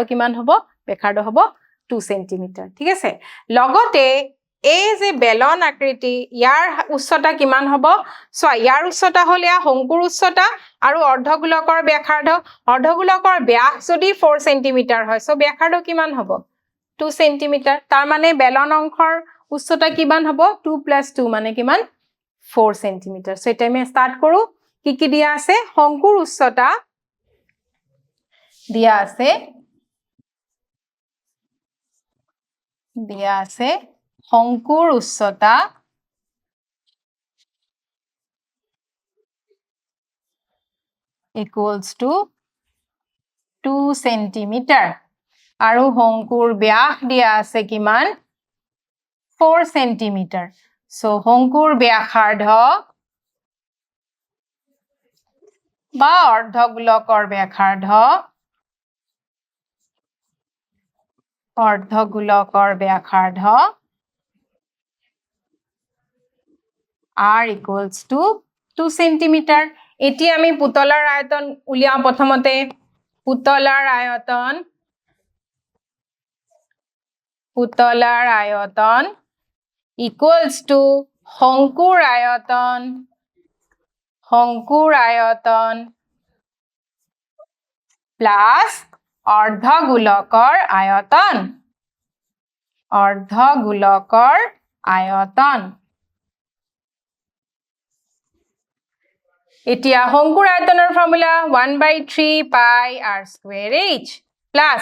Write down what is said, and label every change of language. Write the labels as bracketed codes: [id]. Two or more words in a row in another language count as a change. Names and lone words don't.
[as] কিমান হ'ব ব্যাসাৰ্ধ হ'ব 2 সেন্টিমিটাৰ ঠিক আছে লগতে এই যে বেলন আকৃতি ইয়াৰ উচ্চতা কিমান হ'ব সো ইয়াৰ উচ্চতা হল ইয়া শংকুৰ উচ্চতা আৰু অৰ্ধগোলকৰ ব্যাসাৰ্ধ ব্যাস যদি 4 সেন্টিমিটাৰ হয় সো ব্যাসাৰ্ধ কিমান হ'ব 2 সেন্টিমিটাৰ তাৰ মানে বেলন অংশৰ উচ্চতা কিমান হ'ব 2 + 2 মানে কিমান 4 সেন্টিমিটাৰ সো এটা আমি স্টাৰ্ট কৰো কি দিয়া আছে শংকুৰ উচ্চতা দিয়া আছে শংকুৰ উচ্চতা [en] equals to [as] 2 সেন্টিমিটাৰ আৰু শংকুৰ ব্যাস দিয়া আছে কিমান 4 সেন্টিমিটাৰ সো শংকুৰ ব্যাসাৰ্ধ বা অৰ্ধগোলকৰ ব্যাসাৰ্ধ r [en] equals to [as] 2 সেন্টিমিটাৰ এতিয়া আমি পুতলাৰ আয়তন উলিয়াও প্ৰথমতে পুতলাৰ আয়তন [en] equals to [as] শংকুৰ আয়তন plus অৰ্ধগোলকৰ আয়তন এতিয়া শংকুৰ আয়তনৰ ফৰ্মুলা 1/3 পাই r স্কয়াৰ h প্লাস